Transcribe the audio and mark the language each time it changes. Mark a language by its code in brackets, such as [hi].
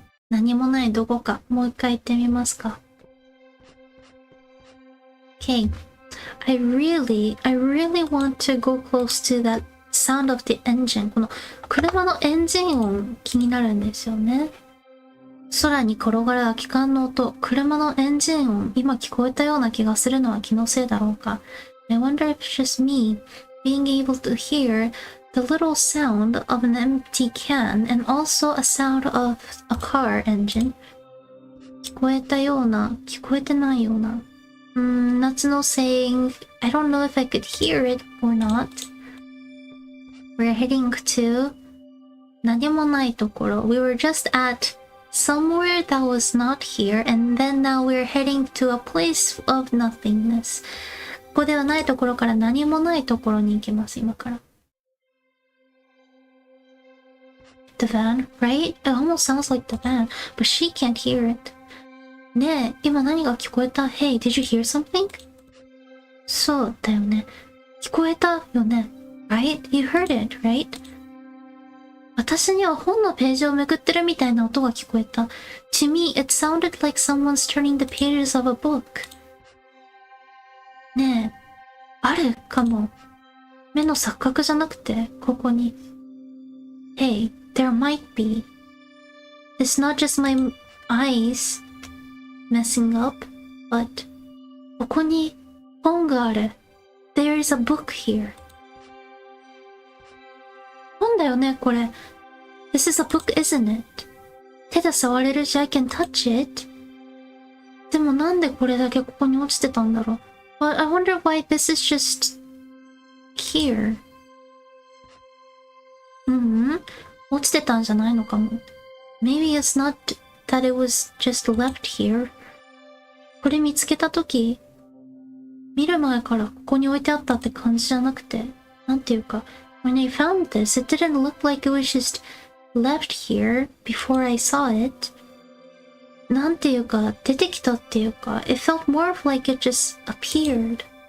[ja] 何もないどこかもう一回行ってみますか [en] Okay. I really want to go close to that sound of the engine. [ja] この車のエンジン音気になるんですよね。空に転がる空き缶の音、車のエンジン音、今聞こえたような気がするのは気のせいだろうか。 [en] I wonder if it's just me being able to hear the little sound of an empty can and also a sound of a car engine. [ja] 聞こえたような、聞こえてないような。 [en] Natsuno saying, I don't know if I could hear it or not. We're heading to [ja] 何もないところ。 [en] We were just at somewhere that was not here, and then now we're heading to a place of nothingness. [ja] ここではないところから何もないところに行きます、今から。 [en] The van, right? It almost sounds like the van, but she can't hear it. [ja] ねえ、今何が聞こえた [en] Hey, did you hear something? [ja] そうだよね。聞こえたよね。 [en] Right? You heard it, right? [ja] 私には本のページをめくってるみたいな音が聞こえた。 [en] To me, it sounded like someone's turning the pages of a book. [ja] ねえ、あるかも。目の錯覚じゃなくて、ここに。 [en] Hey, there might be. It's not just my eyes messing up, but [ja] ここに本がある。 [en] There is a book here. [ja] 本だよね、これ。 [en] This is a book, isn't it? [ja] 手で触れるし、 [en] I can touch it. [ja] でもなんでこれだけここに落ちてたんだろう。 [en] But I wonder why this is just here. [ja] 落ちてたんじゃないのかも。 [en] Maybe it's not that it was just left here. [ja] これ見つけたとき、見る前からここに置いてあったって感じじゃなくて、なんていうか、 [en] When I found this, it didn't look like it was just left here before I saw it. [ja] なんていうか、出てきたっていうか、 [en] It felt more like it just appeared.